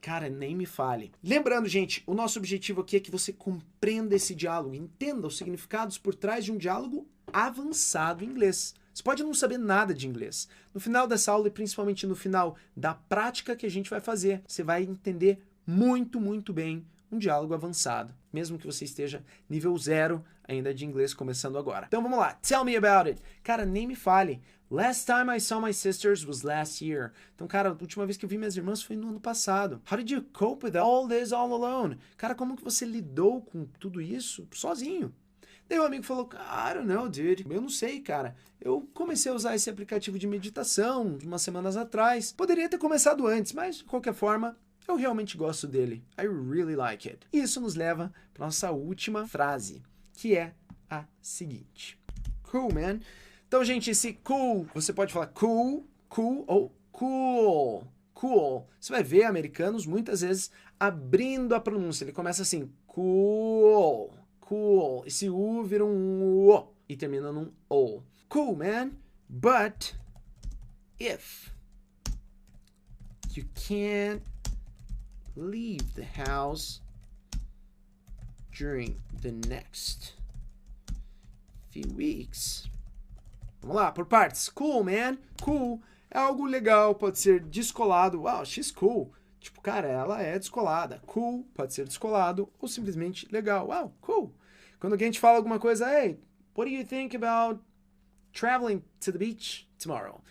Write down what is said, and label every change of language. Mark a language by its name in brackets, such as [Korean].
[Portuguese] Cara, nem me fale. Lembrando, gente, o nosso objetivo aqui é que você compreenda esse diálogo, entenda os significados por trás de um diálogo avançado em inglês. Você pode não saber nada de inglês. No final dessa aula e principalmente no final da prática que a gente vai fazer, você vai entender muito, muito bem um diálogo avançado, mesmo que você esteja nível 0 ainda de inglês começando agora. Então vamos lá, [English] tell me about it. [Portuguese] Cara, nem me fale. [English] Last time I saw my sisters was last year. [Portuguese] Então, cara, a última vez que eu vi minhas irmãs foi no ano passado. [English] How did you cope with all this all alone? [Portuguese] Cara, como que você lidou com tudo isso sozinho? Daí o amigo falou, [English] I don't know, dude. [Portuguese] Eu não sei, cara. Eu comecei a usar esse aplicativo de meditação umas semanas atrás. Poderia ter começado antes, mas de qualquer forma, eu realmente gosto dele. [English] I really like it. [Portuguese] E isso nos leva para nossa última frase, que é a seguinte. [English] Cool, man. [Portuguese] Então, gente, esse cool, você pode falar cool, cool ou cool. Cool. Você vai ver americanos muitas vezes abrindo a pronúncia. Ele começa assim, cool, cool. Esse U vira um O e termina num O. [English] Cool, man. But if you can't leave the house during the next few weeks. [Portuguese] Vamos lá, por partes. [English] Cool, man. [Portuguese] Cool é algo legal, pode ser descolado. [English] Wow, she's cool. [Portuguese] Tipo, cara, ela é descolada. Cool pode ser descolado ou simplesmente legal. [English] Wow, cool. [Portuguese] Quando alguém te fala alguma coisa, [English] hey, what do you think about traveling to the beach tomorrow?